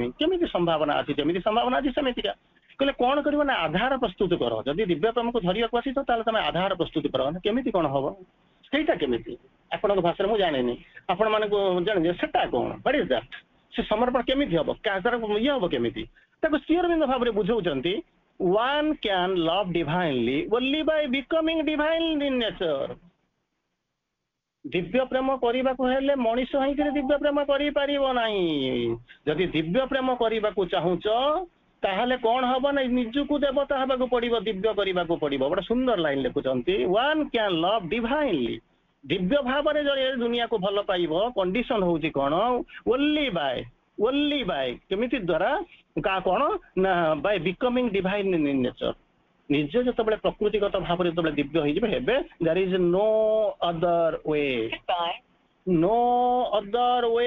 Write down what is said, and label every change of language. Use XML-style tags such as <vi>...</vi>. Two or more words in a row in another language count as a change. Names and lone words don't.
<or>କେମିତି ସମ୍ଭାବନା ଅଛି? ଯେମିତି ସମ୍ଭାବନା ଅଛି ସେମିତିକା। କହିଲେ କଣ କରିବ ନା ଆଧାର ପ୍ରସ୍ତୁତ କର। ଯଦି ଦିବ୍ୟ ପ୍ରେମକୁ ଧରିବାକୁ ଆସିଛ ତାହେଲେ ତମେ ଆଧାର ପ୍ରସ୍ତୁତ କର। କେମିତି କଣ ହବ ସେଇଟା? କେମିତି ଆପଣଙ୍କ ଭାଷାରେ ମୁଁ ଜାଣିନି, ଆପଣ ମାନଙ୍କୁ ଜାଣିବେ ସେଟା କଣ,</or> <en>what is that?</en> <or>ସେ ସମର୍ପଣ କେମିତି ହବ, ତାର ଇଏ ହବ କେମିତି? ତାକୁ ଶ୍ରୀ ଅରବିନ୍ଦ ଭାବରେ ବୁଝଉଛନ୍ତି,</or> <en>one can love divinely only by becoming divine in nature।</en> <or>ଦିବ୍ୟ ପ୍ରେମ କରିବାକୁ ହେଲେ ମଣିଷ ହେଇକିରି ଦିବ୍ୟ ପ୍ରେମ କରିପାରିବ ନାହିଁ। ଯଦି ଦିବ୍ୟ ପ୍ରେମ କରିବାକୁ ଚାହୁଁଛ ତାହେଲେ କଣ ହବ ନା ନିଜକୁ ଦେବତା ହେବାକୁ ପଡିବ, ଦିବ୍ୟ କରିବାକୁ ପଡିବ। ଗୋଟେ ସୁନ୍ଦର ଲାଇନ ଲେଖୁଛନ୍ତି,</or> <en>one can love divinely।</en> <or>ଦିବ୍ୟ ଭାବରେ ଯଦି ଦୁନିଆକୁ ଭଲ ପାଇବ, କଣ୍ଡିସନ ହଉଛି କଣ?</or> <en>only by</en> <or>କେମିତି ଦ୍ଵାରା କଣ ନା</or> <en>by becoming divine in nature.</en> <or>ନିଜ ଯେତେବେଳେ ପ୍ରକୃତିଗତ ଭାବରେ ଯେତେବେଳେ ଦିବ୍ୟ ହେଇଯିବେ ହେବେ,</or> <en>there is no other way, no other way.</en>